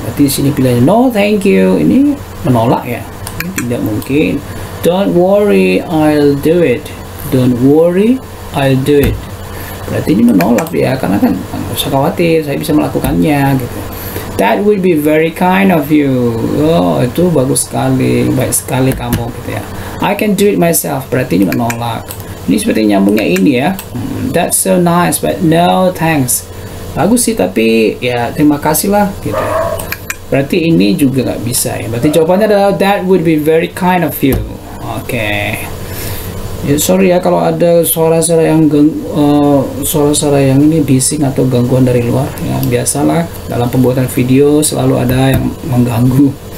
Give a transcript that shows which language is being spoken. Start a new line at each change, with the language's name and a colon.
Indonesian: Berarti di sini pilihannya
English: no thank you,
Indonesian: ini menolak ya, ini tidak mungkin.
English: Don't worry, I'll do it. Don't worry, I'll do it.
Indonesian: Berarti ini menolak ya, karena kan nggak usah khawatir, saya bisa melakukannya gitu.
English: That would be very kind of you.
Indonesian: Oh, itu bagus sekali, baik sekali kamu gitu ya.
English: I can do it myself.
Indonesian: Berarti ini menolak. Ini seperti nyambungnya ini ya.
English: That's so nice, but no thanks.
Indonesian: Bagus sih, tapi ya terima kasih lah gitu. Berarti ini juga nggak bisa ya. Berarti jawabannya adalah
English: that would be very kind of you.
Indonesian: Oke. Ya, sorry ya kalau ada suara-suara yang suara-suara yang ini bising atau gangguan dari luar ya, biasalah dalam pembuatan video selalu ada yang mengganggu.